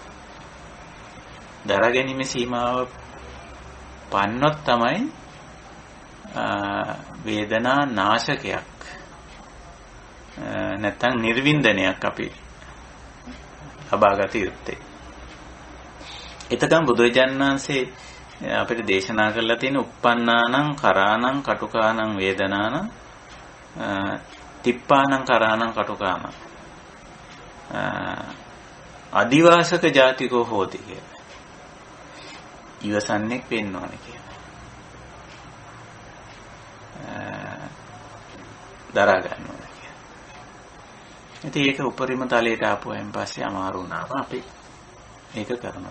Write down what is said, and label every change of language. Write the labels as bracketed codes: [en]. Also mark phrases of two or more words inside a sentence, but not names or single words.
[si] දරා ගැනීමේ සීමාව පන්නොත් තමයි වේදනා නාශකයක් නැත්නම් නිර්වින්දනයක් අපි ලබා ගත යුත්තේ. එතකම් බුදුරජාණන් වහන්සේ අපිට දේශනා කරලා තියෙන [pi] uppannānaṁ karānaṁ katukānaṁ වේදනානං තිප්පානං කරානං කටුකානං අදිවාසක ජාතිකෝ හෝති [si] කියලා. ඉවසන්නේක් වෙන්න ඕනේ කියලා. දරා ගන්න ඕනේ කියලා. ඉතින් ඒක උපරිම තලයට ආපුවෙන් පස්සේ අමාරු වුණාම අපි ඒක කරනවා.